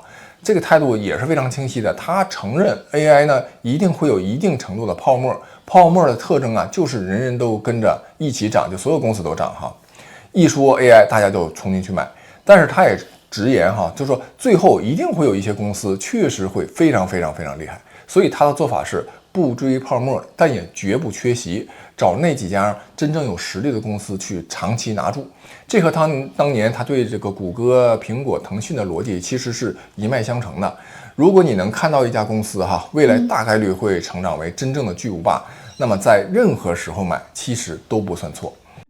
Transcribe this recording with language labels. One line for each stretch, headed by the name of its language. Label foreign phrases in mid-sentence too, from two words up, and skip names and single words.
Chinese: 這個態度也是非常清晰的。他承認 AI 呢一定會有一定程度的泡沫，泡沫的特徵啊就是人人都跟着一起漲，就所有公司都漲哈。一說 AI 大家就冲進去買，但是他也直言哈，就是說最後一定會有一些公司確實會非常厲害，所以他的做法是不追泡沫，但也絕不缺席，找那幾家真正有實力的公司去長期拿住。這和當年他對這個谷歌、蘋果、騰訊的邏輯其實是一脈相承的。如果你能看到一家公司哈，未來大概率會成長為真正的巨無霸，那麼在任何時候買其實都不算錯。